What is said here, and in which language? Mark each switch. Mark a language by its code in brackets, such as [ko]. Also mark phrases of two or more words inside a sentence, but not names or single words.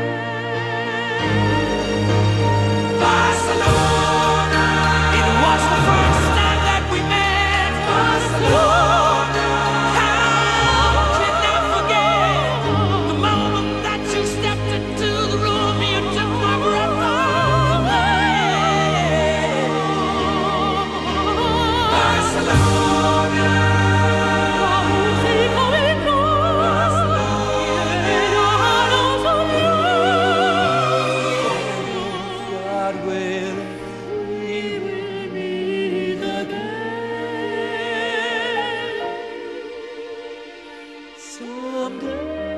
[en] Barcelona, it was the first time that we met. Barcelona, how can I forget the moment that you stepped into the room? You took my breath away. Barcelona, [ca] Música del [en] God will, we will meet again someday.